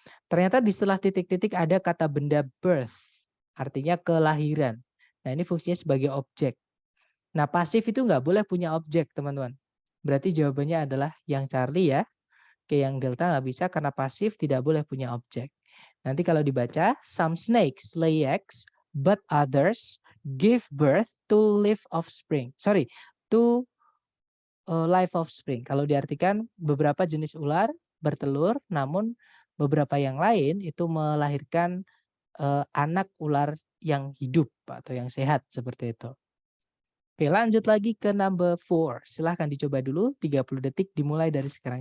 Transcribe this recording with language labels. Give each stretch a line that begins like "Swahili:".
Indonesian: Ternyata di setelah titik-titik ada kata benda birth, artinya kelahiran. Nah, ini fungsinya sebagai objek. Nah, pasif itu nggak boleh punya objek, teman-teman. Berarti jawabannya adalah yang Charlie ya. Oke, yang Delta nggak bisa karena pasif tidak boleh punya objek. Nanti kalau dibaca,
English: some snakes lay eggs, but others give birth to live offspring. To life offspring.
Indonesian: Kalau diartikan beberapa jenis ular bertelur, namun beberapa yang lain itu melahirkan anak ular yang hidup atau yang sehat seperti itu. Oke, lanjut lagi ke number 4. Silahkan dicoba dulu, 30 detik dimulai dari sekarang.